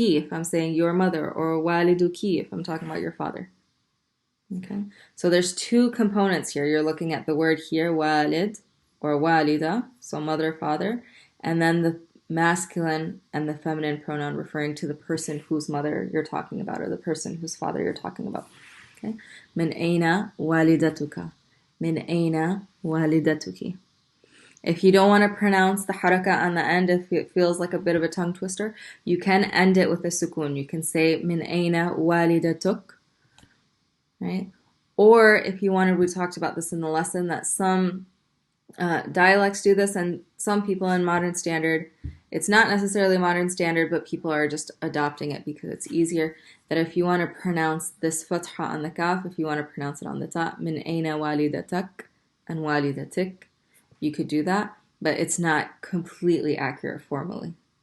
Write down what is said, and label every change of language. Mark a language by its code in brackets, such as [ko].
[en] If I'm saying your mother, or [ar] والدك [en] if I'm talking about your father. Okay, so there's two components here. You're looking at the word here, walid or walida, so mother, father, and then the masculine and the feminine pronoun referring to the person whose mother you're talking about or the person whose father you're talking about. Okay, [ar] من أين والدتك? من أين والدتك? [en] If you don't want to pronounce the haraka on the end, if it feels like a bit of a tongue twister, you can end it with a sukun. You can say [ar] من أين والدتك? [en] Right? Or if you wanted, we talked about this in the lesson, that some dialects do this and some people in modern standard, it's not necessarily modern standard, but people are just adopting it because it's easier, that if you want to pronounce this fatha on the kaf, if you want to pronounce it on the ta, min aina walidatak and walidatik, you could do that, but it's not completely accurate formally.